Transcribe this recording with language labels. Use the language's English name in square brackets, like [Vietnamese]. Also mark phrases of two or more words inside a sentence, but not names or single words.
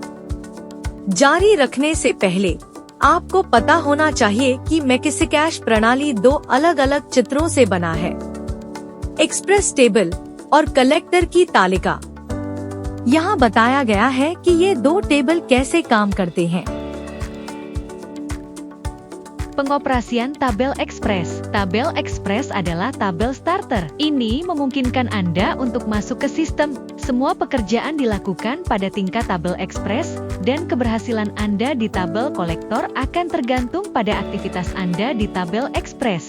[Hindi] जारी रखने से पहले आपको पता होना चाहिए कि मेकिसी कैश प्रणाली 2 अलग अलग चित्रों से बना है। [English] express table [Hindi] और कलेक्टर की तालिका। यहाँ बताया गया है कि ये 2 टेबल कैसे काम करते हैं। [Indonesian] Pengoperasian tabel ekspres. Tabel ekspres adalah tabel starter. Ini memungkinkan Anda untuk masuk ke sistem. Semua pekerjaan dilakukan pada tingkat tabel ekspres, dan keberhasilan Anda di tabel kolektor akan tergantung pada aktivitas Anda di tabel ekspres.